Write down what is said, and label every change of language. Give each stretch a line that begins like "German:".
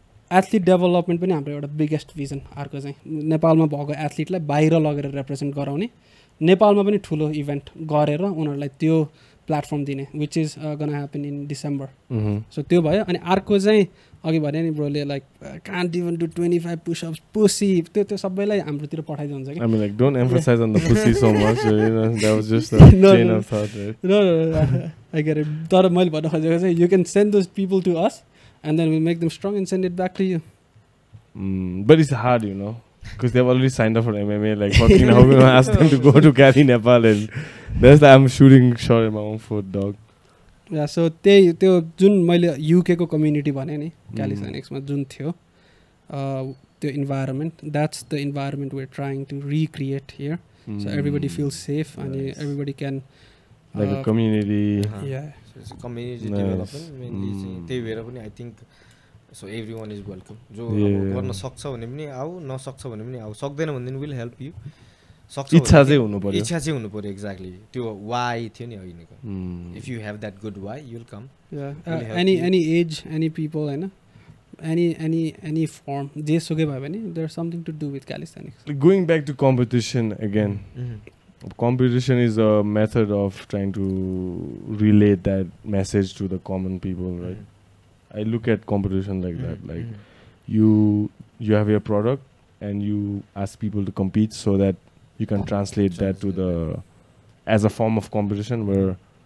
Nepali: Athlete development पनि हाम्रो एउटा बिगेस्ट भिजन अर्को चाहिँ नेपालमा भएको एथलिटलाई बाहिर लगेर रिप्रेजेन्ट गराउने नेपालमा पनि ठुलो इभेन्ट गरेर उनीहरूलाई त्यो प्लेटफर्म दिने
English: which is gonna happen in December
Nepali: so त्यो भयो अनि अर्को चाहिँ अघि भने नि ब्रोले
English: like can't even do 25 pushups
Nepali: pussy त्यो सबैलाई हाम्रोतिर पठाइदिनु हुन्छ कि
English: I mean like don't emphasize on the pussy so much that was just a chain of thought right? No, I get it
Nepali: तर मैले भन्न खोजेको चाहिँ
English: you can send those people to us and then we'll make them strong and send it back to you but it's hard you know because they've already signed up for MMA like fucking how we ask them to go to Cali Nepal and that's I'm shooting shot in my own foot dog
Nepali: yeah so त्यो जुन मैले युकेको community भने नि क्यालिस्थेनिक्समा जुन थियो त्यो environment
English: that's the environment we are trying to recreate here so everybody feel safe अनि everybody can like a community
Nepali: community development mainly चाहिँ त्यही भएर पनि
English: I think so everyone is welcome
Nepali: जो गर्न सक्छ भने पनि आऊ नसक्छ भने पनि आऊ सक्दैन भने
English: will help you
Nepali: इच्छा चाहिँ हुनु
English: पर्यो एक्ज्याक्टली
Nepali: त्यो वाइ थियो नि अघिको
English: if you have that good vibe you will come any age any people हैन any firm
Nepali: जेसुकै भयो भने
English: there is something to do with calisthenics going back to competition again competition is a method of trying to relate that message to the common people right I look at competition like that like you have your product and you ask people to compete so that you can translate that to the as a form of competition where